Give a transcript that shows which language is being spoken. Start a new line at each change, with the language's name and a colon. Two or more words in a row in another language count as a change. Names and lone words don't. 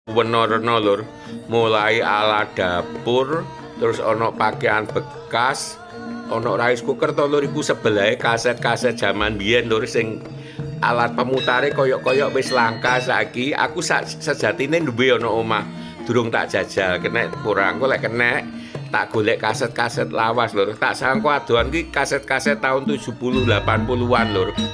Javanese: Werna-werna lur, mulai ala dapur, terus ono pakaian bekas, ono
English: rice cooker
Javanese: to lur, iku sebelahe kaset-kaset jaman biyen lur sing alat pemutare koyok-koyok wis langka saiki. Aku sejatine duwe ono omah, durung tak jajal, kena kurang kok lek kena tak golek kaset-kaset lawas lur. Tak sangko adohan ki kaset-kaset tahun 70 80-an lur.